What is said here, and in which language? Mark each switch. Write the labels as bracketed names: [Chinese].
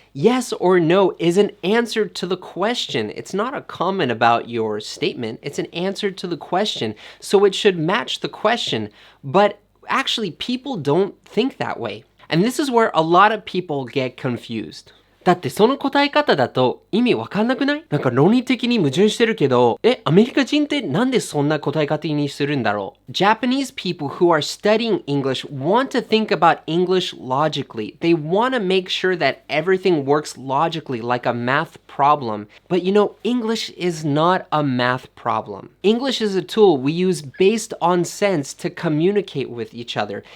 [English] Yes or no is an answer to the question. It's not a comment about your statement. It's an answer to the question. So it should match the question. But actually, people don't think that way. And this is where a lot of people get confused. [Japanese] だってその答え方だと意味わかんなくない？なんか論理的に矛盾してるけど、アメリカ人ってなんでそんな答え方にするんだろう？ [English] Japanese people who are studying English want to think about English logically. They want to make sure that everything works logically like a math problem. But you know, English is not a math problem. English is a tool we use based on sense to communicate with each other.